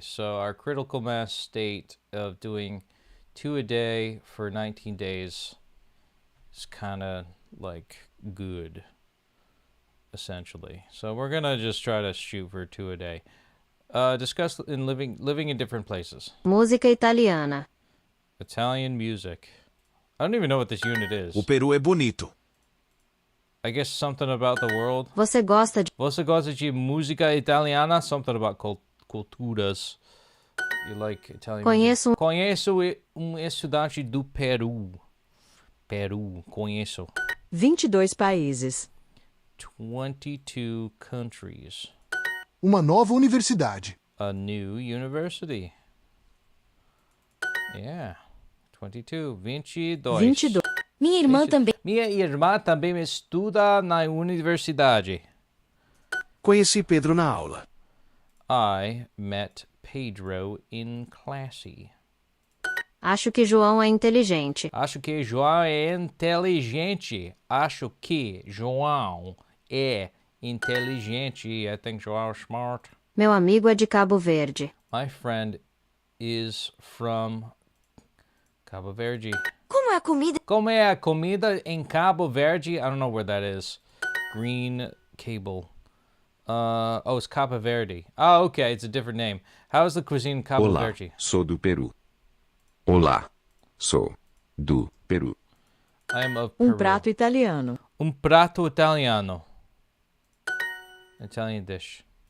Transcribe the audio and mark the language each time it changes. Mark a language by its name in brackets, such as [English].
[English] So our critical mass state of doing 2 a day for 19 days is kind of like good, essentially. So we're gonna just try to shoot for 2 a day. Discuss in living in different places. [Portuguese] música italiana, [English] Italian music. I don't even know what this unit is. [Portuguese] O Peru é bonito. [English] I guess something about the world. [Portuguese] você gosta de Você gosta de música italiana? [English] Something about [Portuguese] culturas. [English] You like Italian music? [Portuguese] Conheço estudante do Peru. Peru, conheço. 22 países, [English] 22 countries. [Portuguese] Uma nova universidade. [English] A new university. Yeah. 22. 22. [Portuguese] 22. Minha irmã também Minha irmã também estuda na universidade. Conheci Pedro na aula. [English] I met Pedro in classy. [Portuguese] Acho que João é inteligente. Acho que João é inteligente. Acho que João é inteligente. [English] I think João is smart. [Portuguese] Meu amigo é de Cabo Verde. [English] My friend is from Cabo Verde. [Portuguese] Como é a comida? Como é a comida em Cabo Verde? [English] I don't know where that is. Green cable. Oh, it's Cabo Verde. Oh, okay, it's a different name. How is the cuisine in Cabo [Portuguese] Olá, [English] Verde? [Portuguese] sou do Peru. Olá, sou do Peru. [English] I am of Peru. [Portuguese] Prato italiano. Prato italiano. [English] Italian dish.